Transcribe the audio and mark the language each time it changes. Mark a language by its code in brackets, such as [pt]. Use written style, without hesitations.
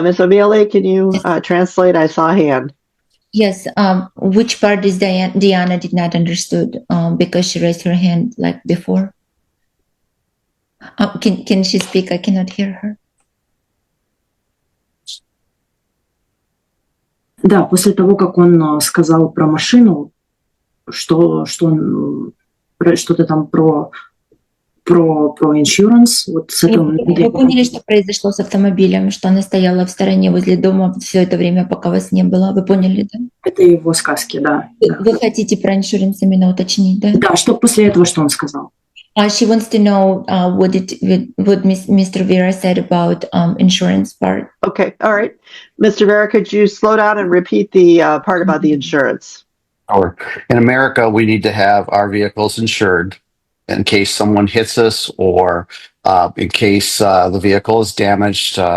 [en] Ms. O'Mealy, can you translate? I saw a hand. Yes. Which part is Diana did not understood because she raised her hand like before? Can she speak? I cannot hear her. [ru] Да, после того, как он сказал про машину, что ты там про про insurance, вот с этого Вы поняли, что произошло с автомобилем, что она стояла в стороне возле дома все это время, пока вас не было. Вы поняли, да? это его сказки, да. Вы хотите про иншуранс именно уточнить, да? Да, что после этого, что он сказал? [en] She wants to know what Mr. Vera said about insurance part. Okay, all right. Mr. Vera, could you slow down and repeat the part about the insurance? Or in America, we need to have our vehicles insured in case someone hits us or in case the vehicle is damaged.